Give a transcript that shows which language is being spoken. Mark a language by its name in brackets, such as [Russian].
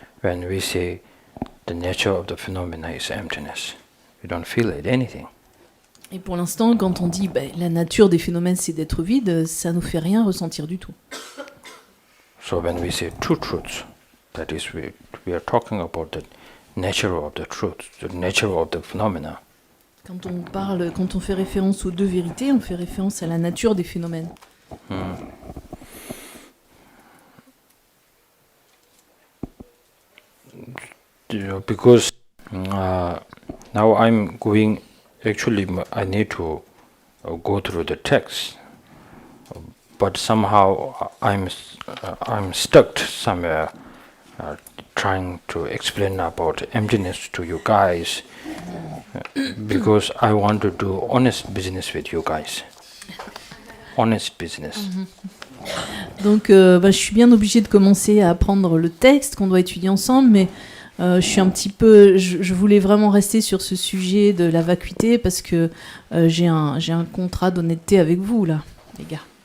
[English] When we say the nature of the phenomena is emptiness, we don't feel it, anything. [French] Et pour l'instant, quand on dit la nature des phénomènes, c'est d'être vide, ça nous fait rien ressentir du tout. [English] So when we say two truths, that is, we are talking about the nature of the truth, the nature of the phenomena. [French] Quand on fait référence aux deux vérités, on fait référence à la nature des phénomènes. [English] Because now I'm going, actually I need to go through the text, but somehow I'm stuck somewhere trying to explain about emptiness to you guys because I want to do honest business with you guys. Honest business. [French] Donc je suis bien obligée de commencer à apprendre le texte qu'on doit étudier ensemble, mais je suis un petit peu, je voulais vraiment rester sur ce sujet de la vacuité parce que j'ai un contrat d'honnêteté avec vous là, les gars.